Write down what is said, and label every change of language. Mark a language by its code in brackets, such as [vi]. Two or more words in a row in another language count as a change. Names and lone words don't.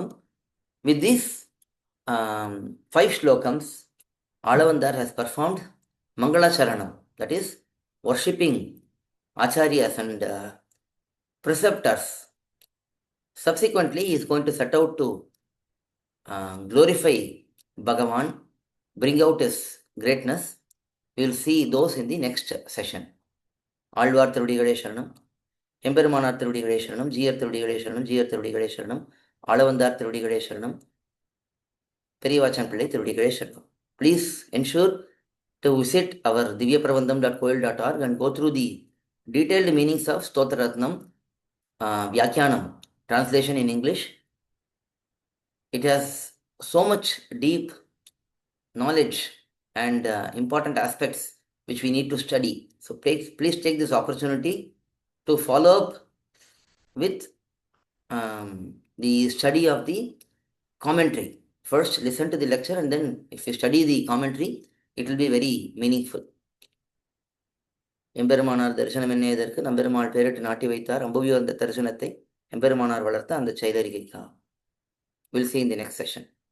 [en] With these 5 shlokams, Alavandar has performed [sa] मङ्गल चरणम्, [en] that is worshipping Acharyas and preceptors. Subsequently, he is going to set out to glorify Bhagavan, bring out his greatness. We will see those in the next session. [ta] ஆழ்வார் திருவடிகளே சரணம், எம்பெருமானார் திருவடிகளே சரணம், ஜீயர் திருவடிகளே சரணம், ஜீயர் திருவடிகளே சரணம், ஆளவந்தார் திருவடிகளே சரணம், பெரியவாச்சான் பிள்ளை திருவடிகளே சரணம். [en] Please ensure to visit our divyaprabandham.coil.org and go through the detailed meanings of sthOthra rathnam, Vyakyanam, translation in English. It has so much deep knowledge and important aspects which we need to study. So please take this opportunity to follow up with the study of the commentary. First, listen to the lecture, and then if you study the commentary, it will be very meaningful. [ta] எம்பெருமானார் தரிசனம் என்ன எதற்கு நம்பெருமாள் பேரிட்டு நாட்டி வைத்தார் அம்புவியோ அந்த தரிசனத்தை எம்பெருமானார் வளர்த்த அந்த செயலறிகைக்கா. [en] We'll see in the next session.